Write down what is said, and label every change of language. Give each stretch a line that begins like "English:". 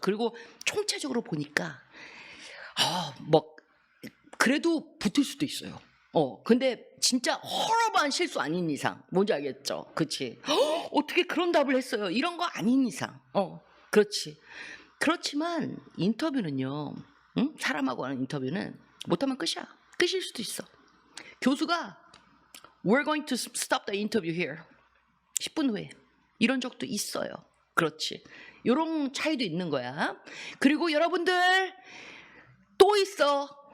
Korean: 그리고 총체적으로 보니까 뭐 그래도 붙을 수도 있어요. 근데 진짜 허름한 실수 아닌 이상 뭔지 알겠죠? 그렇지? 어떻게 그런 답을 했어요? 이런 거 아닌 이상 그렇지. 그렇지만 인터뷰는요, 응? 사람하고 하는 인터뷰는 못하면 끝이야. 끝일 수도 있어. 교수가
English: We're going to stop the interview here.
Korean: 10분 후에 이런 적도 있어요. 그렇지. 이런 차이도 있는 거야. 그리고 여러분들 또 있어요.